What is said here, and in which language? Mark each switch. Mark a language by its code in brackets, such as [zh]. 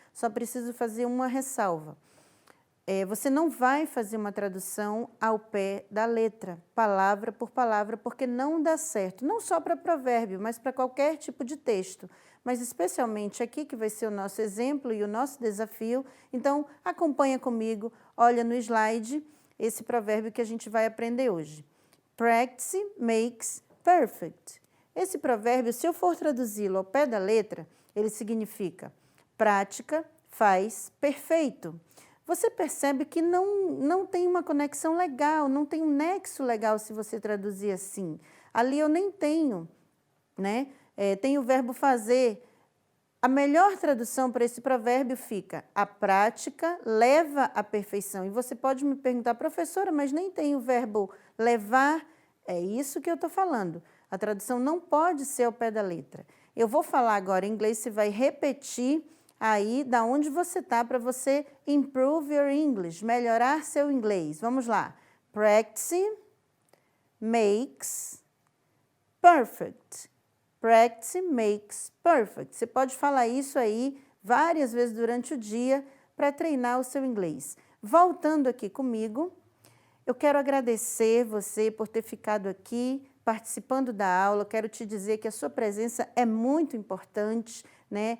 [pt] Só preciso fazer uma ressalva. Você não vai fazer uma tradução ao pé da letra, palavra por palavra, porque não dá certo. Não só para provérbio, mas para qualquer tipo de texto. Mas especialmente aqui, que vai ser o nosso exemplo e o nosso desafio. Então, acompanha comigo, olha no slide, esse provérbio que a gente vai aprender hoje. [en] Practice makes perfect. [pt] Esse provérbio, se eu for traduzi-lo ao pé da letra, ele significa prática faz perfeito. Você percebe que não tem uma conexão legal, não tem um nexo legal se você traduzir assim. Ali eu nem tenho, né? Tem o verbo fazer. A melhor tradução para esse provérbio fica: a prática leva à perfeição. E você pode me perguntar, professora, mas nem tem o verbo levar. É isso que eu estou falando. A tradução não pode ser ao pé da letra. Eu vou falar agora em inglês, você vai repetir aí da onde você está para você [en] improve your English, [pt] melhorar seu inglês. Vamos lá. [en] Practice makes perfect. Practice makes perfect. [pt] Você pode falar isso aí várias vezes durante o dia para treinar o seu inglês. Voltando aqui comigo, eu quero agradecer você por ter ficado aqui participando da aula. Quero te dizer que a sua presença é muito importante, né?